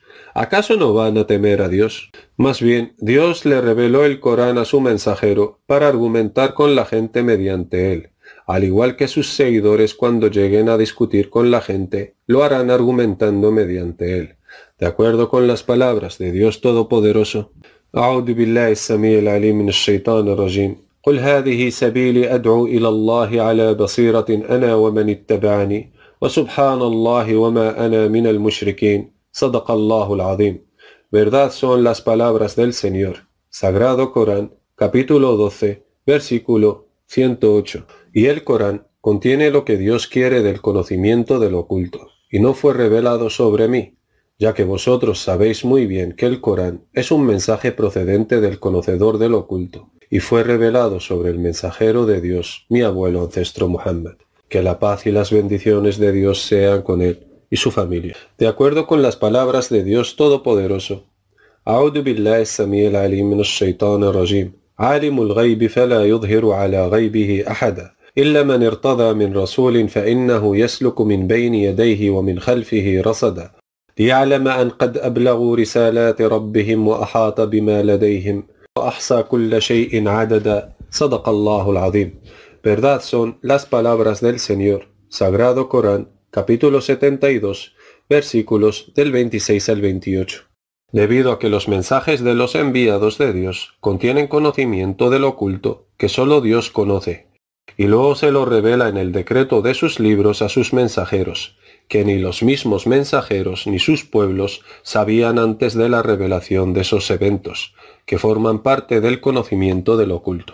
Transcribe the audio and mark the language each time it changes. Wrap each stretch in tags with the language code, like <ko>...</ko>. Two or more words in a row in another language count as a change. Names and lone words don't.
<es>¿Acaso no van a temer a Dios? Más bien, Dios le reveló el Corán a su mensajero para argumentar con la gente mediante él, al igual que sus seguidores cuando lleguen a discutir con la gente, lo harán argumentando mediante él. De acuerdo con las palabras de Dios Todopoderoso,</es> <ar>أعوذ بالله السميع العليم من الشيطان الرجيم قل هذه سبيلي أدعو إلى الله على بصيرة أنا ومن اتبعني وسبحان الله وما أنا من المشركين صدق الله العظيم.</ar> <es>Verdad son las palabras del Señor. Sagrado Corán, capítulo 12, versículo 108. Y el Corán contiene lo que Dios quiere del conocimiento del oculto, y no fue revelado sobre mí, ya que vosotros sabéis muy bien que el Corán es un mensaje procedente del conocedor del oculto, y fue revelado sobre el mensajero de Dios, mi abuelo ancestro Muhammad. Que la paz y las bendiciones de Dios sean con él y su familia. De acuerdo con las palabras de Dios Todopoderoso,</es> <ar>أعوذ بالله السميع العليم من الشيطان الرجيم عالم الغيب فلا يظهر على غيبه أحدا إلا من ارتضى من رسول فإنه يسلك من بين يديه ومن خلفه رصدا ليعلم أن قد أبلغوا رسالات ربهم وأحاط بما لديهم أحصى كل شيء عددا صدق الله العظيم.</ar> <es>Verdad son las palabras del Señor. Sagrado Corán, capítulo 72, versículos del 26 al 28. Debido a que los mensajes de los enviados de Dios contienen conocimiento del oculto que solo Dios conoce, y luego se lo revela en el decreto de sus libros a sus mensajeros, que ni los mismos mensajeros ni sus pueblos sabían antes de la revelación de esos eventos, que forman parte del conocimiento del oculto.</es>